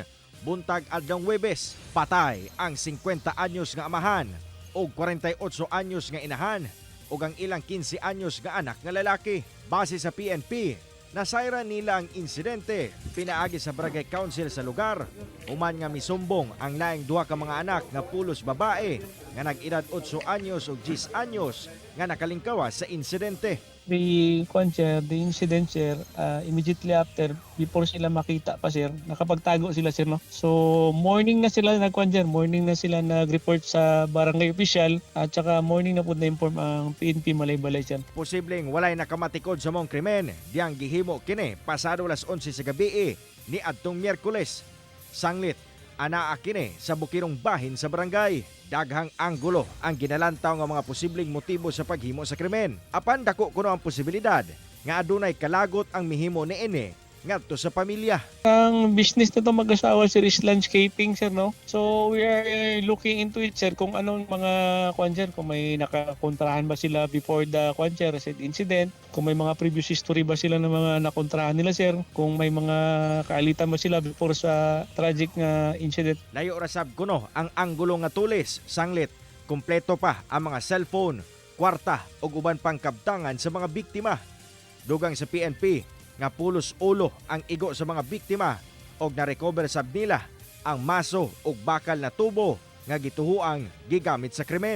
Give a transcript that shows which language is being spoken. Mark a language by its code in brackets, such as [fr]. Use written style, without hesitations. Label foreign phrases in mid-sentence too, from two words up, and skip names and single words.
[ceb] Buntag adlong Huwebes, patay ang 50 anyos nga amahan og 48 anyos nga inahan ug ang ilang 15 anyos nga anak nga lalaki. Base sa PNP, nasayra nila ang insidente pinaagi sa Barangay Council sa lugar. Human nga misumbong ang laing duha ka mga anak nga pulos babae nga nag-edad 8 anyos ug 10 anyos nga nakalingkawas sa insidente. [en] The incident sir, immediately after, before [tl] sila makita pa [en] sir, [tl] nakapagtago sila [en] sir no. [tl] So morning na sila morning na sila nag-report sa barangay official at saka morning na po na-inform ang PNP Malaybalay sir. [ceb] Posibleng walay nakamatikod sa mong krimen, diyang gihimo kini pasado alas 11 sa gabi ni adtong Miyerkules. Sanglit, anaa kini sa bukirong bahin sa barangay. Daghang anggulo ang ginalantaw nga mga posibleng motibo sa paghimo sa krimen. Apan dako kuno ang posibilidad nga adunay kalagot ang mihimo niini ngadto sa pamilya. [tl] Ang business nito mag-asawa sir is landscaping sir no. [en] So we are looking into it [tl] sir kung anong mga kung may nakakontrahan ba sila [en] before the recent incident, [tl] kung may mga [en] previous history [tl] ba sila ng mga nakontrahan nila sir, kung may mga kaalitan ba sila before sa tragic nga incident. [ceb] Layo ra sab kuno ang anggulo nga tulis, sanglit kumpleto pa ang mga cellphone, kwarta ug uban pang kabtangan sa mga biktima. Dugang sa PNP nga pulos ulo ang igo sa mga biktima og na-recover sab nila ang maso ug bakal na tubo nga gituhuang gigamit sa krimen.